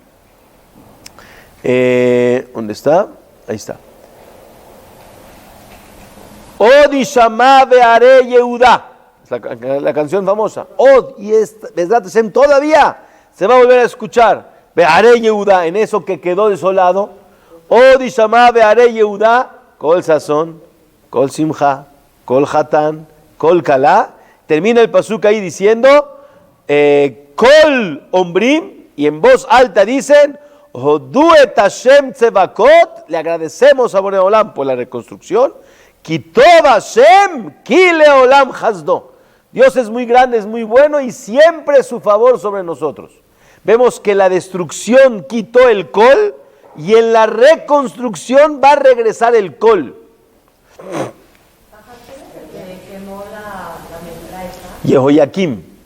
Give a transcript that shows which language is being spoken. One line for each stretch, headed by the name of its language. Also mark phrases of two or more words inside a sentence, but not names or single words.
Spanish: ¿Dónde está? Ahí está.
Hebrew: עוד ישמע בערי יהודה.
Spanish: La canción famosa. Od, y
Hebrew: בעזרת השם
Spanish: todavía se va a volver a escuchar.
Hebrew: בערי יהודה,
Spanish: en eso que quedó desolado.
Hebrew: עוד ישמע בערי יהודה. קול ששון, קול שמחה, קול חתן, קול כלה.
Spanish: Termina el pasuk ahí diciendo
Hebrew: קול אומרים,
Spanish: y en voz alta dicen
Hebrew: הודו את השם צבאות,
Spanish: le agradecemos a Boreolam por la reconstrucción.
Hebrew: כי טוב השם כי לעולם חסדו.
Spanish: Dios es muy grande, es muy bueno y siempre su favor sobre nosotros. Vemos que la destrucción quitó el Kol y en la reconstrucción va a regresar el Kol. Jehoiakim.